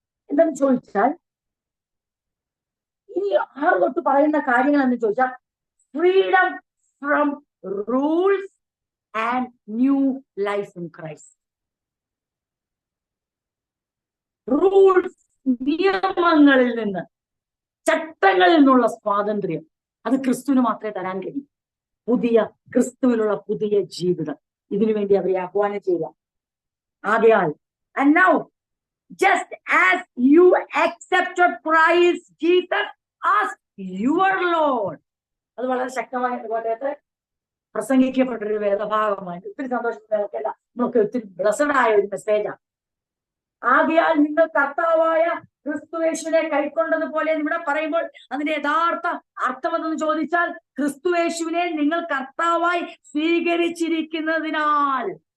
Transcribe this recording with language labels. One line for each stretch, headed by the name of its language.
Malayalam: എന്തെന്ന് ചോദിച്ചാൽ ഈ 6 തൊട്ട് പറയുന്ന കാര്യങ്ങൾ എന്ന് ചോദിച്ചാൽ
English: Freedom from rules and new life in Christ.
Malayalam: Rules, നിയമങ്ങളിൽ നിന്ന്, ചട്ടങ്ങളിൽ നിന്നുള്ള സ്വാതന്ത്ര്യം, അത് ക്രിസ്തുവിന് മാത്രമേ തരാൻ കഴിയൂ. ക്രിസ്തുവിലുള്ള പുതിയ ജീവിതം, ഇതിനു വേണ്ടി അവരെ ആഹ്വാനം ചെയ്യുക. ആകയാൽ,
English: and now just as you accepted Christ Jesus as your Lord.
Malayalam: അത് വളരെ ശക്തമായ കോട്ടയത്ത് പ്രസംഗിക്കപ്പെട്ടൊരു വേദഭാഗമാണ്. ഒത്തിരി സന്തോഷത്തിലല്ല, നമുക്ക് ഒത്തിരി ബ്ലസ്ഡ് ആയ ഒരു മെസ്സേജാണ്. ആകയാൽ നിങ്ങൾ കർത്താവായ ക്രിസ്തുയേശുവിനെ കൈക്കൊണ്ടതുപോലെ ഇവിടെ പറയുമ്പോൾ അതിന്റെ യഥാർത്ഥ അർത്ഥം എന്തെന്ന് ചോദിച്ചാൽ, ക്രിസ്തുയേശുവിനെ നിങ്ങൾ കർത്താവായി സ്വീകരിച്ചിരിക്കുന്നതിനാൽ.